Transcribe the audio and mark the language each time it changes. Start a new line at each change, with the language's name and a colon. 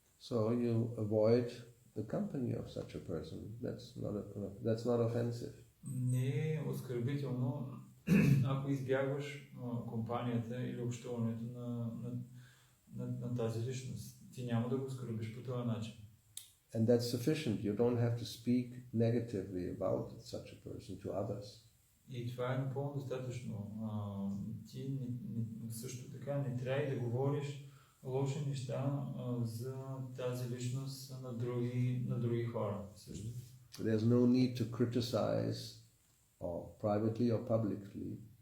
English: So you avoid the company of such a person. That's not offensive.
Bulgarian: Не е оскърбително, ако избягваш компанията или общуването на тази личност. Ти няма да го оскърбиш по този начин.
English: And that's sufficient. You don't have to speak negatively about such a person to others.
Bulgarian: И това е напълно достатъчно. Ти също така не трябва да говориш лоши неща за тази личност на други хора. Също.
English: There's no need to criticize or privately or publicly.